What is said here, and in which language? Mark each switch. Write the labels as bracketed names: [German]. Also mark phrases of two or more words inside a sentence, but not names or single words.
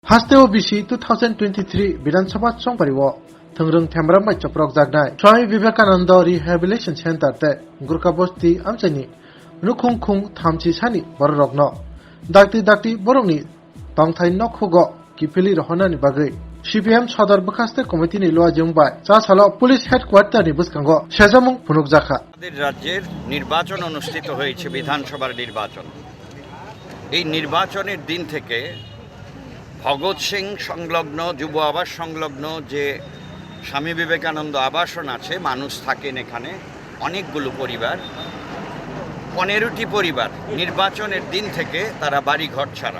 [Kok Borok] Hasteo bisi 2023 Vidansabha Chongpariwo Thangrung Themram bai chaprok jagnai Swami Vivekananda Rehabilitation Center te Gurkha Bosti amchani nukhung khung thamchi sani borokno dakti borokni tongthai nokhugo kipili rohonani bagai CPM Sodar Bakaste Committee ni loa jongbai cha salo Police Headquarter ni buskango sejamung punukjakha [Bangla] আমাদের রাজ্যের নির্বাচন অনুষ্ঠিত হয়েছে বিধানসভার নির্বাচন। এই নির্বাচনের দিন থেকে ভগৎ সিং সংলগ্ন যুব আবাস সংলগ্ন যে স্বামী বিবেকানন্দ আবাসন আছে, মানুষ থাকেন এখানে অনেকগুলো পরিবার, 15টি পরিবার নির্বাচনের দিন থেকে তারা বাড়ি ঘর ছাড়া।